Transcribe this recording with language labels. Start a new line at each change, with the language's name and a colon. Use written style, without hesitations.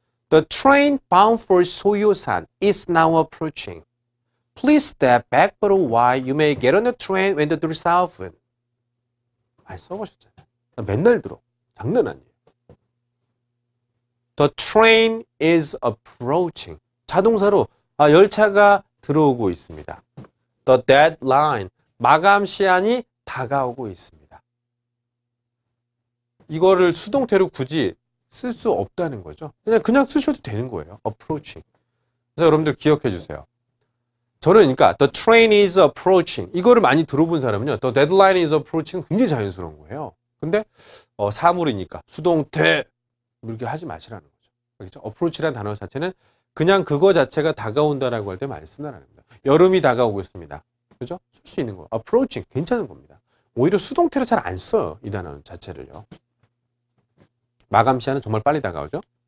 English: The train bound for 소요산 is now approaching. Please step back for a while. You may get on the train when the doors open.
Korean: 많이 써보셨잖아요. 맨날 들어. 장난 아니에요.
English: The train is approaching.
Korean: 자동사로 열차가 들어오고 있습니다.
English: The deadline.
Korean: 마감 시한이 다가오고 있습니다. 이거를 수동태로 굳이 쓸 수 없다는 거죠. 그냥 쓰셔도 되는 거예요.
English: approaching.
Korean: 그래서 여러분들 기억해 주세요. 저는 그러니까 the train is approaching 이거를 많이 들어본 사람은요.
English: the deadline is approaching 굉장히 자연스러운 거예요.
Korean: 근데 사물이니까 수동태 이렇게 하지 마시라는 거죠. 그렇죠? approach라는 단어 자체는 그냥 그거 자체가 다가온다라고 할 때 많이 쓴다는 겁니다. 여름이 다가오고 있습니다. 그죠? 쓸 수 있는 거. approaching 괜찮은 겁니다. 오히려 수동태로 잘 안 써요. 이 단어 자체를요. 마감 시한은 정말 빨리 다가오죠.